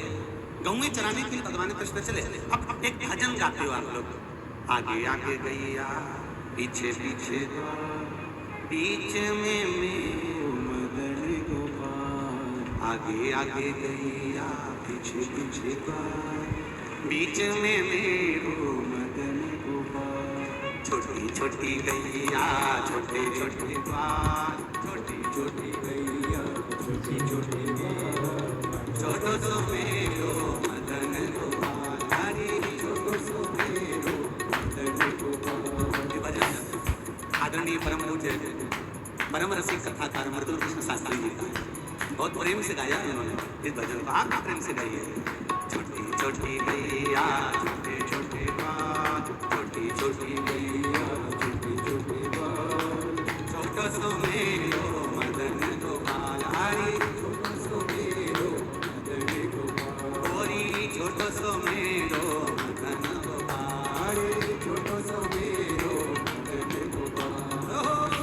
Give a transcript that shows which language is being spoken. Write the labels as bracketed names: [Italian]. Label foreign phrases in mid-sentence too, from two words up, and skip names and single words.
[Hindi] गौएं चराने के लिए भगवान कृष्ण चले। अब एक भजन गाते हो आप लोग, आगे आगे गैया पीछे पीछे बीच में मदन गोपाल। [Braj] आगे आगे गैया पीछे पीछे बीच में मेरो मदन गोपाल। छोटी छोटी गैया छोटे छोटे बाल, छोटी छोटी गैया छोटी छोटी छोटो सो मेरो मदन गोपाल। हरी छोटो सो मेरो मदन गोपाल। [Hindi] आदरणीय परम पूज्य परम रसिक कथाकार मृदुल कृष्ण शास्त्री जी का बहुत प्रेम से गाया है उन्होंने इस भजन को। आप प्रेम से गाइए। छोटी छोटी गैया छोटे छोटे बाल, छोटी छोटी गैया छोटी छोटी बाल, [Braj] छोटो सो मेरो मदन गोपाल। हरी छोटो सो मेरो मदन गोपाल। गोरी छोटो सो मेरो मदन गोपाल। हरी छोटो सो मेरो मदन गोपाल।